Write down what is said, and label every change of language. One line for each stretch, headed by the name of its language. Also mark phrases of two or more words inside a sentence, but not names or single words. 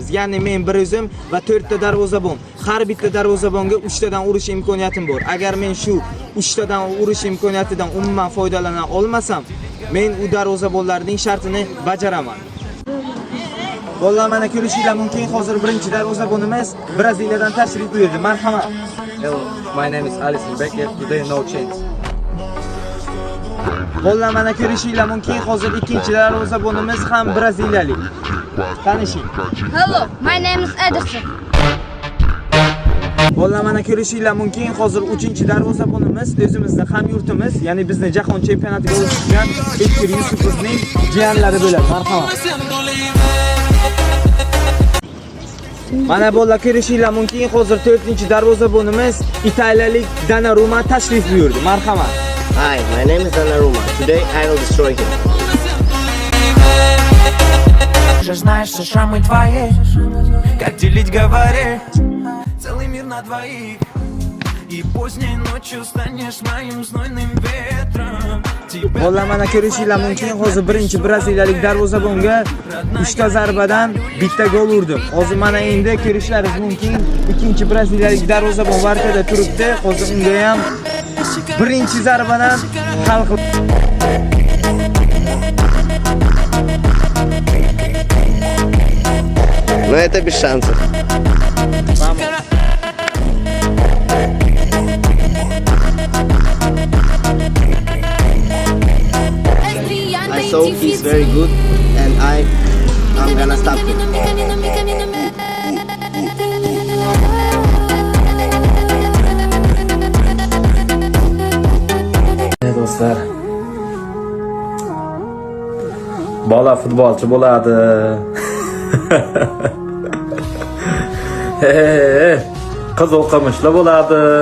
Uzbek: Ya'ni men bir o'zim va 4 ta darvozabon. Har bitta darvozabonga 3 tadan urish imkoniyatim bor. Agar men shu 3 tadan urish imkoniyatidan umuman foydalana olmasam, men u darvozabonlarning shartini bajaraman. Bolalar, mana ko'rishinglar mumkin, hozir birinchi darvozabonimiz Braziliyadan tashrif buyurdi. Marhamat.
English: Hello, my name is Alisson Becker. Today no change.
Uzbek: Bolalar, mana ko'rishinglar mumkin, hozir ikkinchi darvozabonimiz ham braziliyalik. Tanishing.
English: Hello, my name is Ederson.
Uzbek: Bolalar, mana ko'rishinglar mumkin, hozir 3-chi darvozabonimiz o'zimizning hamyurtimiz, ya'ni bizni jahon chempionatiga o'tkazgan Bekir Yusupovning jiyanlari bo'ladi. Marhamat. Mana bolalar, ko'rishinglar mumkin, hozir 4-chi darvozabonimiz italiyalik Donnarumma tashrif buyurdi. Marhamat.
English: Hi, my name is Donnarumma. Today I will destroy him.
Russian: Уже знаешь все шрамы твои, как делить, говорить, целый мир на двоих. И поздней ночью станешь моим знойным ветром.
Uzbek: Bolalar, mana ko'rishinglar mumkin, hozir birinchi braziliyalik darvozabonga 3 ta zarbadan bitta gol urdim. Hozir mana endi ko'rishlaringiz mumkin, ikkinchi braziliyalik darvozabon vartada turibdi. Hozir unga ham birinchi zarbadan hal qildi.
Russian: Но это без шансов.
English: I saw he's very good and I'm gonna stop him.
Uzbek: Do'stlar, bola futbolchi bo'ladi. Qiz o'qimishli bo'ladi.